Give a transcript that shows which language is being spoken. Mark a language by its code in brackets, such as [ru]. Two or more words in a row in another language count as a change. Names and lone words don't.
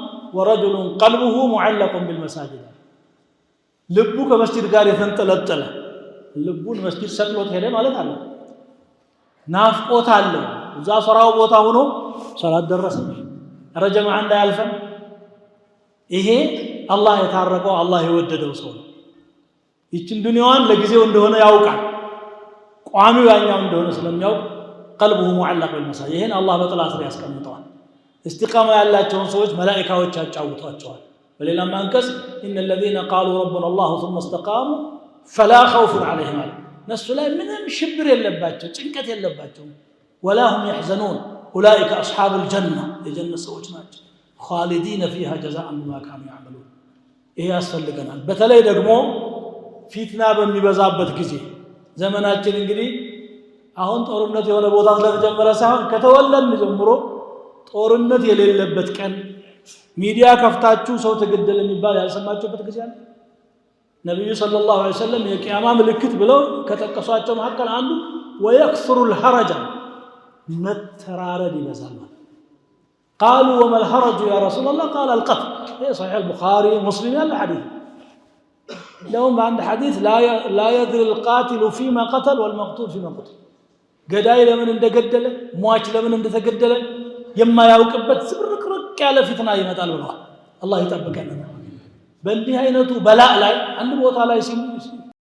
[ar] ورجل قلبه معلق بالمساجد። [am] ልቡ ከመስጂድ ጋር የተንጠለጠለ ልቡን መስጂድ ሰቅሎት ሄደ ማለት አለ። ናፍቆት አለው። እዛ ሥራው ቦታ ሆኖ ሰላት ደረሰ ረጀማ እንዳያልፈን ይሄ አላህ የታረቀው አላህ የወደደው ሰው ነው። ይችን ዱንያዋን ለጊዜው እንደሆነ ያውቃል። ቋሚው ያኛው እንደሆነ ስለሚያውቅ [ar] قلبه معلق بالمساجد [am] ይሄን አላህ በጥላ ስር ያስቀምጠዋል። እስቲቃማ ያላቸውን ሰዎች መላኢካዎች ያጫውቷቸዋል። በሌላም አንቀጽ [ar] إن الذين قالوا ربنا الله ثم استقاموا فلا خوف عليهم [am] እነሱ ላይ ምንም ሽብር የለባቸው ጭንቀት የለባቸው [ar] ولا هم يحزنون اولئك اصحاب الجنه [am] የጀነት ሰዎች ናቸው [ar] خالدين فيها جزاء بما كانوا يعملون [am] ይሄ ያስፈልገናል። በተለይ ደግሞ ፊትና በሚበዛበት ጊዜ ዘመናችን እንግዲህ አሁን ጦርነት የሆነ ቦታ ስለተጀመረ ሳይሆን ከተወለድን ጀምሮ ጦርነት የሌለበት ቀን ሚዲያ ከፍታችሁ ሰው ተገደለ የሚባል ያልሰማችሁበት ጊዜ አለ። ነብዩ [ar] صلى الله عليه [am] ወሰለም የቂያማ ምልክት ብለው ከተቀሷቸው መካከል አንዱ [ar] ويكثر الحرج [am] መተራረድ ይበዛል ማለት [ar] قالوا وما الحرج يا رسول الله قال القتل في صحيح البخاري ومسلم الحديث لهم عند حديث لا يدري القاتل فيما قتل والمقتول فيما قتل [am] ገዳይ ለምን እንደገደለ ሟች ለምን እንደተገደለ የማያውቅበት ዝብርቅርቅ ያለ ፊትና ይመጣል ብለዋል። አላህ ይጠብቀን። በእንዲህ አይነቱ በላእ ላይ አንድ ቦታ ላይ